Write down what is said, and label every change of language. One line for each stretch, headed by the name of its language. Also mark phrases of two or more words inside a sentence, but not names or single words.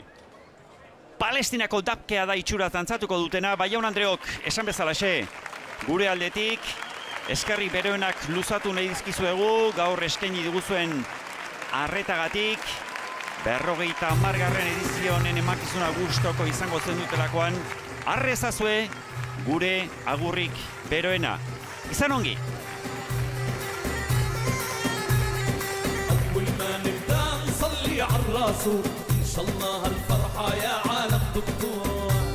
Basque: Palestinako dapkea da itxuraz dantzatuko dutena, bai Jaun Andreok esan bezalaxe, gure aldetik, eskerri beroenak luzatu nahi dizkizuegu, gaur eskaini diguzuen arretagatik, 50. edizio honen emakizuna gustoko izango zen dutelakoan, arrezazue gure agurrik beroena. Izan ongi!
Arabic: أول ما نبدأ نصلي على الرسول إن شاء الله هالفرحة يا عالم دكتور